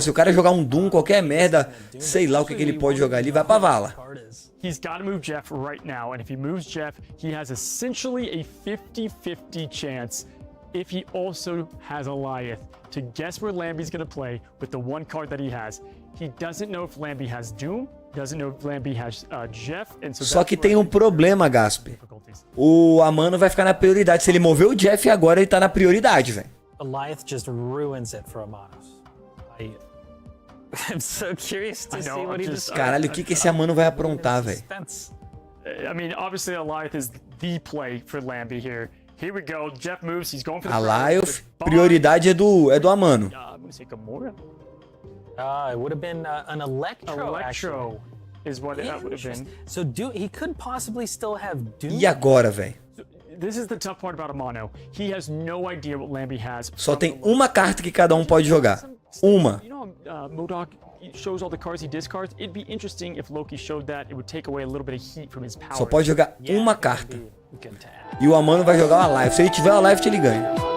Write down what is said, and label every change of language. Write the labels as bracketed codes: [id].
[pt] Se o cara jogar um Doom, qualquer merda, sei lá o que ele pode jogar ali, vai pra vala. [en] He's got to move Jeff right now, and if he moves Jeff, he has essentially a 50-50 chance, if he also has Alliath, to guess where Lambie's going to play with the one card that he has. He doesn't know if Lambie has Doom, doesn't know if Lambie has Jeff, and so [pt] Só que tem um problema, Gasp. O Amano vai ficar na prioridade. Se ele mover o Jeff agora, ele tá na prioridade, velho. [en] Alliath just ruins it for Amanos. I'm so curious to see what he decides. [pt] Caralho, o que esse Amano vai aprontar, velho? [en] I mean, obviously Alliath is the play for Lambie here. Here we go. Jeff moves. He's going for the [pt] Alliath, prioridade é do Amano. [en] me see, Gamora? It would have been an Electro, actually. Is what that would have been. So he could possibly still have Doom. [pt] E agora, velho? [en] This is the tough part about Amano. He has no idea what Lambie has. [pt] Só tem uma carta que cada um pode jogar. Uma. [en] You know, MODOK shows all the cards he discards. It'd be interesting if Loki showed that. It would take away a little bit of heat from his power. [pt] Só pode jogar uma carta. [en] Good to have. [pt] E o Amano vai jogar uma live. Se ele tiver uma live, ele ganha.